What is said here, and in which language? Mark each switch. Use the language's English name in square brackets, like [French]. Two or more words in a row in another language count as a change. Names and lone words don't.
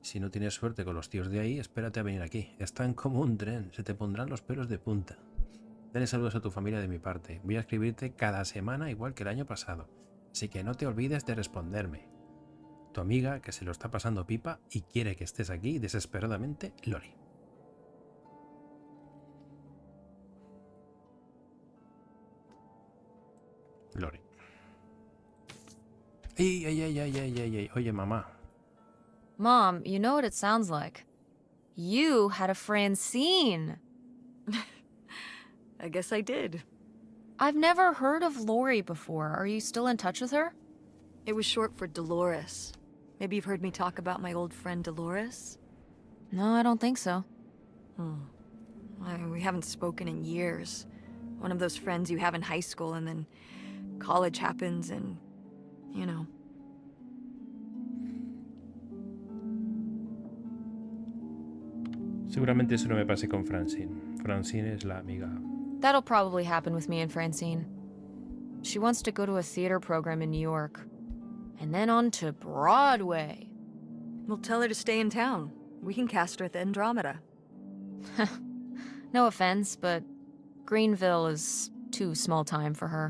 [Spanish] Si no tienes suerte con los tíos de ahí, espérate a venir aquí. Están como un tren, se te pondrán los pelos de punta. Dale saludos a tu familia de mi parte. Voy a escribirte cada semana igual que el año pasado. Así que no te olvides de responderme. Tu amiga, que se lo está pasando pipa y quiere que estés aquí desesperadamente, Lori. Lori. ¡Ey, ey, ey, ey, ey, ey, ey! Oye, mamá. [English] Mom, you know what it sounds like. You had a Francine. I guess I did. I've never heard of Lori before. Are you still in touch with her? It was short for Dolores. Maybe you've heard me talk about my old friend Dolores? No, I don't think so. We haven't spoken in years. One of those friends you have in high school and then college happens and, you know. [Spanish] Seguramente eso no me pase con Francine. Francine es la amiga. [English] That'll probably happen with me and Francine. She wants to go to a theater program in New York. And then on to Broadway. We'll tell her to stay in town. We can cast her at the Andromeda. No offense, but Greenville is too small time for her.